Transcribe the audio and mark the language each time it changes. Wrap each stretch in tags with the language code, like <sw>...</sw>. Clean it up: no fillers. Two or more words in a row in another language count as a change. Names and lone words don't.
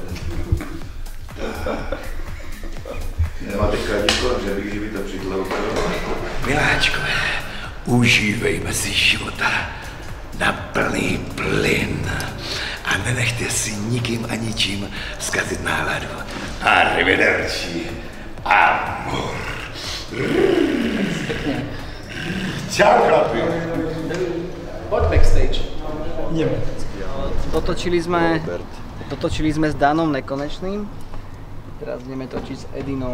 <cs>Nemáte kladíko, že bych kdyby to přitloukal. Miláčkové, užívejme si života na plný plyn a nenechte si nikým a ničím zkazit náladu.</cs> <it>Arrivederci, amor.</it> <sk>Čau, chlapi. Poď backstage. Ideme. Točili sme s Danom nekonečným. Teraz ideme točiť s Edinom.</sk>